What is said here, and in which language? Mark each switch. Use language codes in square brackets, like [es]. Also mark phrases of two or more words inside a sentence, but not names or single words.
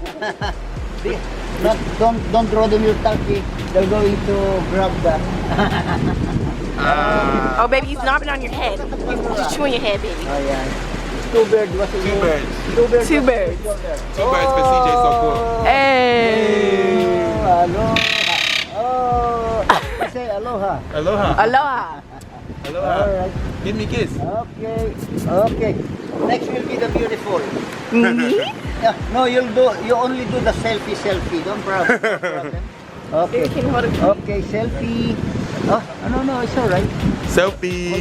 [en] don't throw them your turkey. They're going to grab that. Oh, baby, he's knobbing on your head. He's chewing your head, baby. Oh yeah. 2 birds. What's it? 2 birds. 2 birds. 2 birds. 2 birds for CJ, so cool. Hey. Aloha. Oh, say aloha. Aloha. Aloha. Aloha. All right. Give me a kiss. Okay. Okay. Next will be the beautiful. Me? Yeah, no, you only do the selfie. Don't problem. No problem. Okay. Can you hold it? Okay, selfie. Oh, no, it's all right. Selfie.